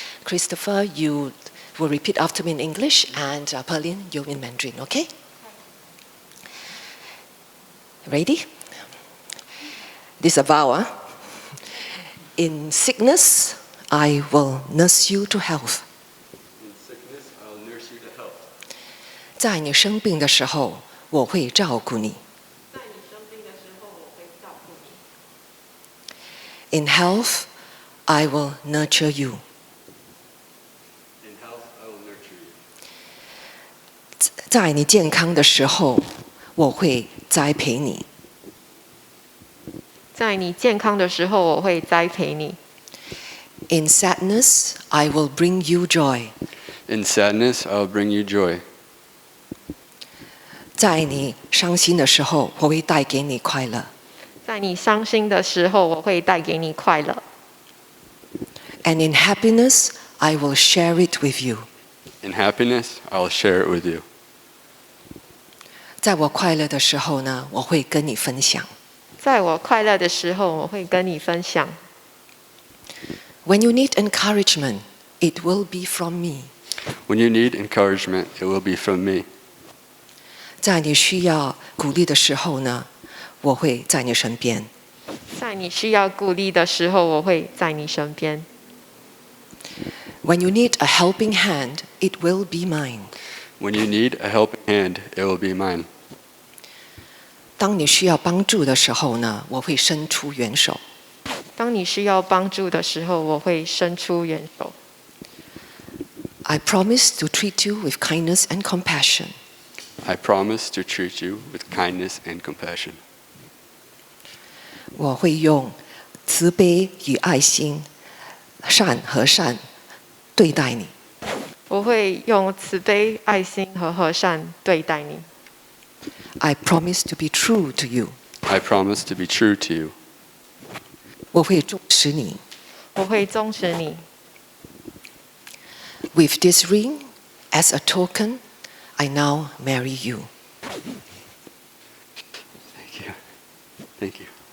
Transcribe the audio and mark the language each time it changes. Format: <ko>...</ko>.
<en>Christopher, you will repeat after me in English, and Pearline, you in Mandarin, okay? Ready? This is a vow. In sickness, I will nurse you to health. In sickness, I'll nurse you to health.</en> <zh>在你生病的时候，我会照顾你。</zh> <en>In health, I will nurture you. In health, I will nurture you.</en> <zh>在你健康的时候，我会栽培你。在你健康的时候，我会栽培你。</zh> <en>In sadness, I will bring you joy. In sadness, I'll bring you joy.</en> <zh>在你伤心的时候，我会带给你快乐。在你伤心的时候，我会带给你快乐。</zh> <en>And in happiness, I will share it with you. In happiness, I'll share it with you.</en> <zh>在我快乐的时候呢，我会跟你分享。在我快乐的时候，我会跟你分享。</zh> <en>When you need encouragement, it will be from me. When you need encouragement, it will be from me.</en> <zh>在你需要鼓励的时候呢，我会在你身边。在你需要鼓励的时候，我会在你身边。</zh> <en>When you need a helping hand, it will be mine. When you need a helping hand, it will be mine.</en> <zh>当你需要帮助的时候呢，我会伸出援手。当你需要帮助的时候，我会伸出援手。</zh> <en>I promise to treat you with kindness and compassion. I promise to treat you with kindness and compassion.</en> <zh>我会用慈悲与爱心、善和善对待你。我会用慈悲、爱心和和善对待你。</zh> <en>I promise to be true to you. I promise to be true to you.</en> <zh>我会重视你。我会忠实你。</zh> <en>With this ring, as a token, I now marry you. Thank you. Thank you.</en>